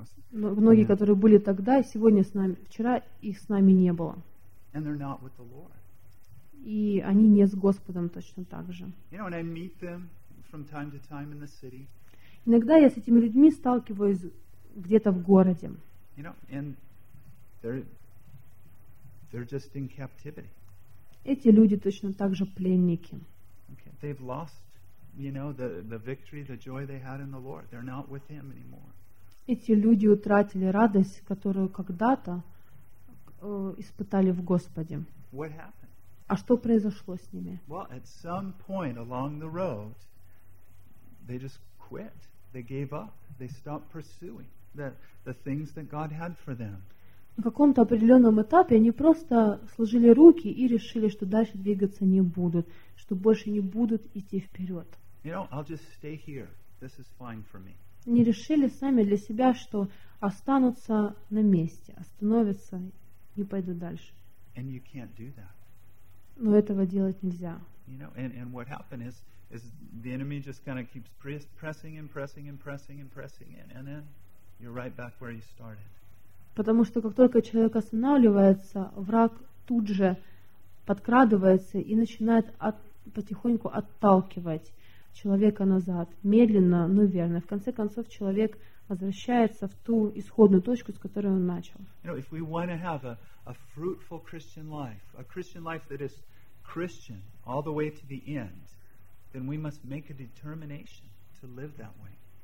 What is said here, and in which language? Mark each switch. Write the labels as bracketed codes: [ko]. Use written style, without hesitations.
[ru] Многие, которые были тогда, сегодня с нами, вчера их с нами не было. [en] And they're not with the Lord. [ru] И они не с Господом точно так же. [en] You know, and I meet them from time to time in the city. [ru] Иногда я с этими людьми сталкиваюсь где-то в городе. [en] You know, and they're just in captivity. [ru] Эти люди точно так же пленники. [en] Okay. They've lost, you know, the victory, the joy they had in the Lord. They're not with Him anymore. [ru] Эти люди утратили радость, которую когда-то испытали в Господе. [en] What happened? [ru] А что произошло с ними? [en] Well, at some point along the road, they just quit. They gave up. They stopped pursuing the things that God had for them. [ru] на каком-то определенном этапе они просто сложили руки и решили, что дальше двигаться не будут, что больше не будут идти вперед. [en] You know, I'll just stay here. This is fine for me. [ru] Они решили сами для себя, что останутся на месте, остановятся, не пойдут дальше. [en] And you can't do that. [ru] Но этого делать нельзя. [en] You know, and what happened is the enemy just kind of keeps pressing and pressing and pressing and pressing in, and then you're right back where you started. [ru] Потому что как только человек останавливается, враг тут же подкрадывается и начинает потихоньку отталкивать человека назад, медленно, но верно. В конце концов, человек возвращается в ту исходную точку, с которой он начал. [en] You know, if we want to have a fruitful Christian life, a Christian life that is Christian all the way to the end, then we must make a determination to live that way.